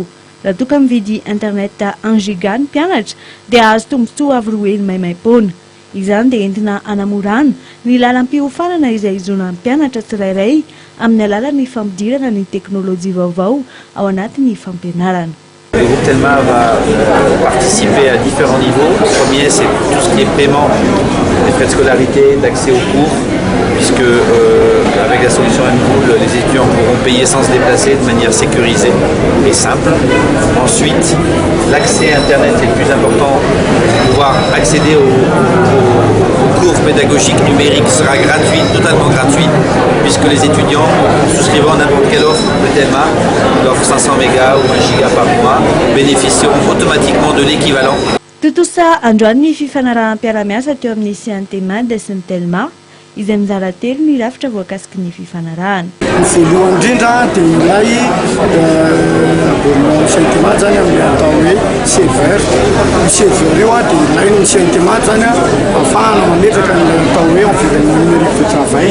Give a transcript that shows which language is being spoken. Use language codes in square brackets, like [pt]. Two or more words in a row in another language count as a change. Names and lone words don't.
[mg] Raha toa ka mividy internet 1 giga ny mpianatra dia azo tombotsoa avy roa hely maimaimpoana. Izany dia entina hanamorana ny lalam-piofanana izay izoana mpianatra tsirairay amin'ny alalan'ny fampidirana ny teknôlôjia vaovao ao anatin'ny fampianarana. [fr] Le groupe Telma va participer à différents niveaux. Le premier, c'est tout ce qui est paiement des frais de scolarité, d'accès aux cours, puisque avec la solution M-Pool, les étudiants pourront payer sans se déplacer de manière sécurisée et simple. Ensuite, l'accès à Internet est le plus important. Pouvoir accéder aux cours pédagogiques numériques sera gratuit, totalement gratuit, puisque les étudiants, souscrivant à n'importe quelle offre de Telma, l'offre 500 mégas ou 1 giga par mois, bénéficieront automatiquement de l'équivalent. [mg] Totosa androany ny fifanarahanam-piara-miasa teo amin'ny CNT Mady sy ny Telma izay mizara telo ny rafitra voakasiky ny fifanarahana. Voalohany indrindra dia ilay CNT Mady zany amin'ny atao hoe serveur. Io serveur io dia ilainy ny CNT Mady zany ahafahana mametraka ny atao hoe [fr] environnement numérique de travail.